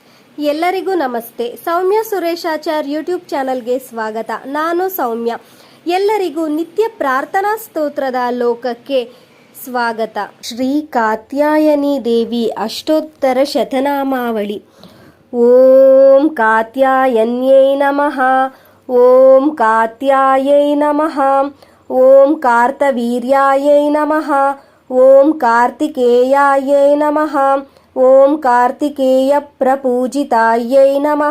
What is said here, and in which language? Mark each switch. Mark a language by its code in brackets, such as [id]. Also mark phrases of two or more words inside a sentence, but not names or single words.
[kn] ಎಲ್ಲರಿಗೂ ನಮಸ್ತೆ. ಸೌಮ್ಯ ಸುರೇಶಾಚಾರ್ ಯೂಟ್ಯೂಬ್ ಚಾನಲ್ಗೆ ಸ್ವಾಗತ. ನಾನು ಸೌಮ್ಯ. ಎಲ್ಲರಿಗೂ ನಿತ್ಯ ಪ್ರಾರ್ಥನಾ ಸ್ತೋತ್ರದ ಲೋಕಕ್ಕೆ ಸ್ವಾಗತ. ಶ್ರೀ ಕಾತ್ಯಾಯನಿ ದೇವಿ ಅಷ್ಟೋತ್ತರ ಶತನಾಮಾವಳಿ. [sa] ಓಂ ಕಾತ್ಯಾಯನ್ಯೈ ನಮಃ. ಓಂ ಕಾತ್ಯಾಯೈ ನಮಃ. ಓಂ ಕಾರ್ತವೀರ್ಯಾಯೈ ನಮಃ. ಓಂ ಕಾರ್ತಿಕೇಯಾಯೈ ನಮಃ. ಓಂ ಕಾರ್ತಿಕೇಯ ಪ್ರಪೂಜಿತಾಯೈ ನಮಃ.